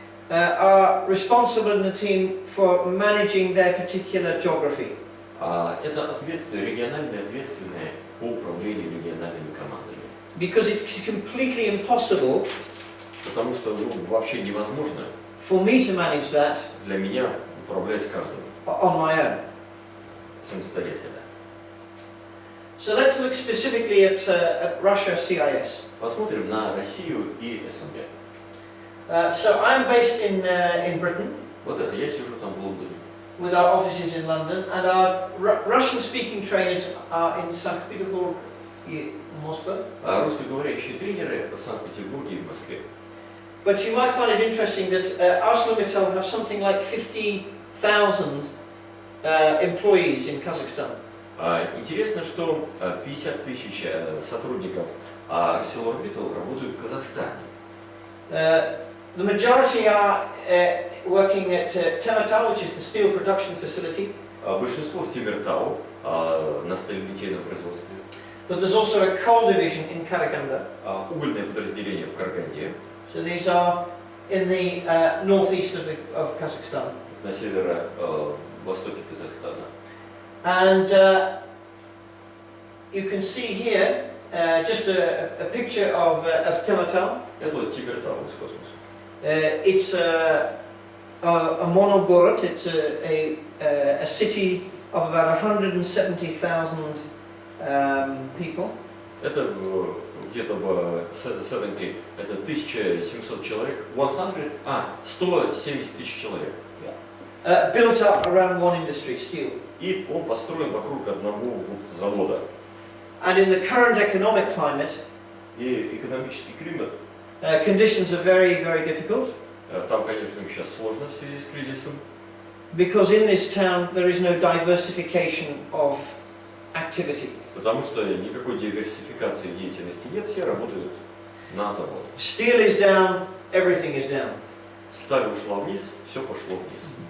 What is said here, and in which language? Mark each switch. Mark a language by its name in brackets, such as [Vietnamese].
[English] are responsible in the team for managing their particular geography. [Russian] это региональные ответственные по управлению региональными командами. [English] Because it's completely impossible [Russian] Потому что вообще невозможно [English] for me to manage that [Russian] для меня управлять каждым [English] on my own. [Russian] самостоятельно. [English] So let's look specifically at Russia CIS. [Russian] Посмотрим на Россию и СНГ. [English] So I'm based in Britain, [Russian] Вот это, я сижу там в Лондоне. [English] with our offices in London, and our Russian-speaking trainers are in St. Petersburg, Moscow. [Russian] А русскоговорящие тренеры в Санкт-Петербурге и в Москве. [English] But you might find it interesting that ArcelorMittal have something like 50,000 employees in Kazakhstan. [Russian] Интересно, что 50 тысяч сотрудников ArcelorMittal работают в Казахстане. [English] The majority are working at TMA, which is the steel production facility. [Russian] Большинство в Темиртау на сталелитейном производстве. [English] But there's also a coal division in Karaganda. [Russian] Угольное подразделение в Караганде. [English] So these are in the northeast of Kazakhstan. [Russian] На северо-востоке Казахстана. [English] And you can see here just a picture of TMA. [Russian] Это вот Темиртау из космоса. [English] It's a monogorod. It's a city of about 170,000 people. [Russian] Это где-то в 70, это 1700 человек, 170 тысяч человек. [English] Built up around one industry, steel. [Russian] И он построен вокруг одного завода. [English] And in the current economic climate, [Russian] И экономический климат, [English] conditions are very, very difficult. [Russian] там, конечно, им сейчас сложно в связи с кризисом. [English] Because in this town there is no diversification of activity. [Russian] Потому что никакой диверсификации деятельности нет, все работают на заводе. [English] Steel is down, everything is down. [Russian] Сталь ушла вниз, все пошло вниз.